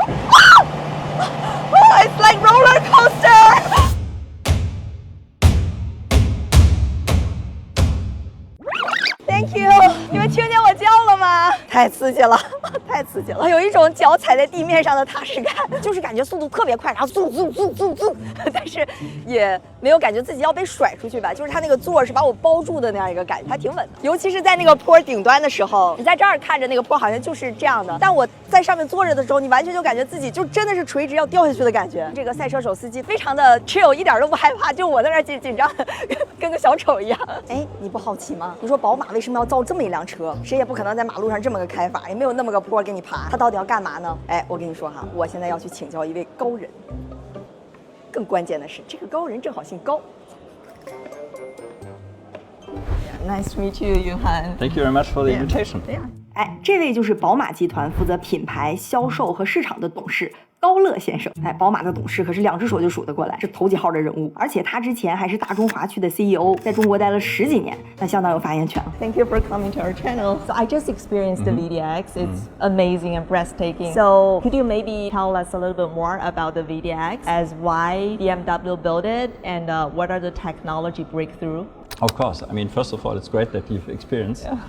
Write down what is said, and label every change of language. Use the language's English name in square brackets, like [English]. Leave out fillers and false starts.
[English] It's like roller coaster. Thank you. [Chinese] 你们听见我叫了吗？太刺激了，太刺激了！有一种脚踩在地面上的踏实感，就是感觉速度特别快，然后嗖，但是也没有感觉自己要被甩出去吧，就是它那个座是把我包住的那样一个感觉，还挺稳的。尤其是在那个坡顶端的时候，你在这儿看着那个坡好像就是这样的，但我在上面坐着的时候，你完全就感觉自己就真的是垂直要掉下去的感觉。这个赛车手司机非常的 chill， 一点都不害怕，就我在那儿紧张，跟个小丑一样。哎，你不好奇吗？你说宝马为什么要造这么一辆车？谁也不可能在马路上这么个开法，也没有那么个坡给你爬，它到底要干嘛呢？哎，我跟你说哈，我现在要去请教一位高人。更关键的是，这个高人正好姓高。 [English] Nice to meet you, Yuhan. Thank you very much for the invitation. [Chinese] 哎，这位就是宝马集团负责品牌、销售和市场的董事高乐先生。哎，宝马的董事可是2只手就数得过来，是头几号的人物。而且他之前还是大中华区的 CEO， 在中国待了10几年，那相当有发言权了。 [English] Thank you for coming to our channel. So I just experienced the VDX. It's amazing and breathtaking. So could you maybe tell us a little bit more about the VDX, as why BMW built it, and what are the technology breakthrough? Of course. I mean, first of all, it's great that you've experienced.